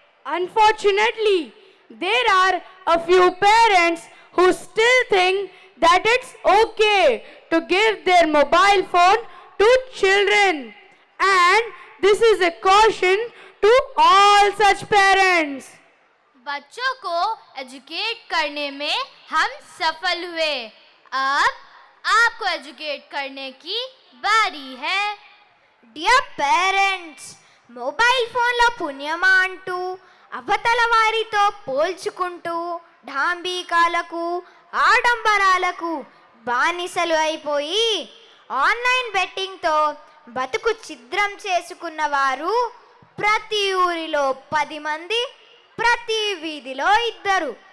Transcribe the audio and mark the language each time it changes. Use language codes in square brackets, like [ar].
[en] Unfortunately, there are a few parents who still think that it's okay to give their mobile phone to children. And this is a caution to all such parents. [hi] बच्चों को educate करने में हम सफल हुए. अब आपको educate करने की बारी है. [te] డియర్ పేరెంట్స్, మొబైల్ ఫోన్లో పుణ్యమా అంటూ అవతల వారితో పోల్చుకుంటూ ఢాంబీకాలకు ఆడంబరాలకు బానిసలు అయిపోయి ఆన్లైన్ బెట్టింగ్తో బతుకు ఛిద్రం చేసుకున్న వారు ప్రతి ఊరిలో 10 మంది, ప్రతి వీధిలో 2.